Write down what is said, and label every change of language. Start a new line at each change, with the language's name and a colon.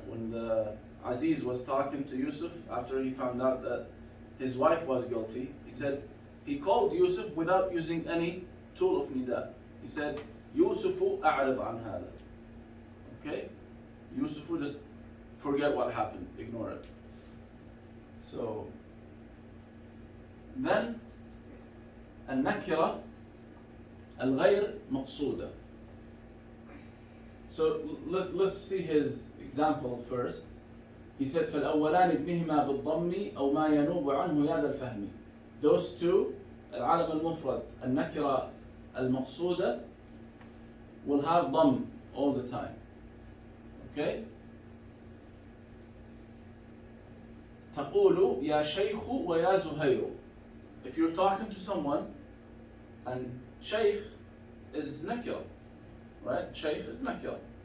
English: When the Aziz was talking to Yusuf after he found out that his wife was guilty, he said, he called Yusuf without using any tool of nida. He said,
Arabic: Yusuf أعرض عن هذا. Okay?
English: Yusuf will just forget what happened, ignore it. So, then,
Arabic: النكرة الغير مقصودة.
English: So let's see his example first. He said
Arabic: فالأولان ابنهما بالضم أو ما ينوب عنه يا ذا الفهم.
English: Those 2,
Arabic: العلم المفرد النكرة المقصودة
English: will have dhamm all the time. Okay?
Arabic: تقول يا شيخ ويا زهير.
English: If you're talking to someone, and shaykh is nakira, right? Shaykh is nakira.